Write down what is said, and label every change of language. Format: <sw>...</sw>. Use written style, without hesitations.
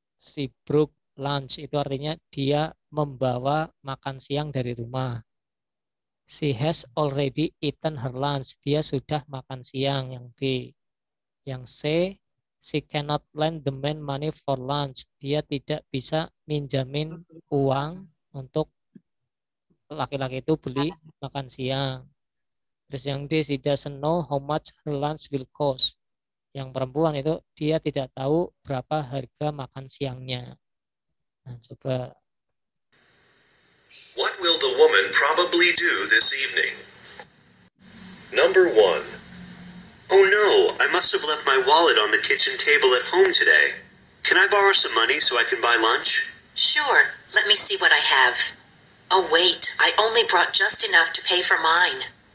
<id>Seabrooke lunch itu artinya dia membawa makan siang dari rumah.</id> <en>She has already eaten her lunch.</en> <id>Dia sudah makan siang, yang B. Yang C,</id> <en>she cannot lend the man money for lunch.</en> <id>Dia tidak bisa minjamin uang untuk laki-laki itu beli makan siang. Terus yang D,</id> <en>she doesn't know how much her lunch will cost.</en> <id>Yang perempuan itu dia tidak tahu berapa harga makan siangnya. Nah, coba.</id> <en>What will the woman probably do this evening? Number 1. Oh no, I must have left my wallet on the kitchen table at home today. Can I borrow some money so I can buy lunch? Sure, let me see what I have. Oh wait, I only brought just enough to pay for mine.</en>